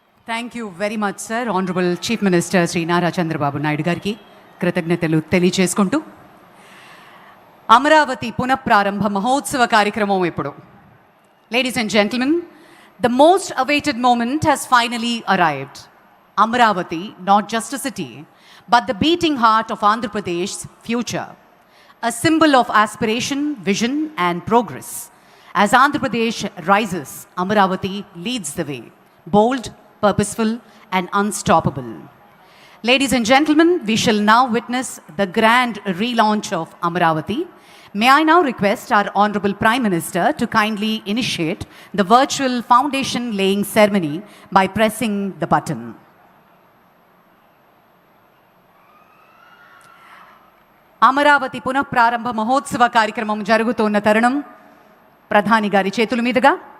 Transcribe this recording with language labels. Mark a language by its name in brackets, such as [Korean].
[English] Thank you very much sir. [Telugu] Honourable chief minister Shri Nara Chandrababu Naidu గారికి కృతజ్ఞతలు తెలియజేసుకుంటూ అమరావతి పునఃప్రారంభ మహోత్సవ కార్యక్రమం ఇప్పుడు. [English] Ladies and gentlemen, the most awaited moment has finally arrived. Amaravati, not just a city, but the beating heart of Andhra Pradesh's future. A symbol of aspiration, vision and progress. As Andhra Pradesh rises, Amaravati leads the way. Bold, purposeful and unstoppable. Ladies and gentlemen, we shall now witness the grand relaunch of Amaravati. May I now request our Honorable Prime Minister to kindly initiate the virtual foundation laying ceremony by pressing the button. [Telugu] Amaravati పునఃప్రారంభ మహోత్సవ కార్యక్రమం జరుగుతున్న తరుణం ప్రధాని గారి చేతుల మీదుగా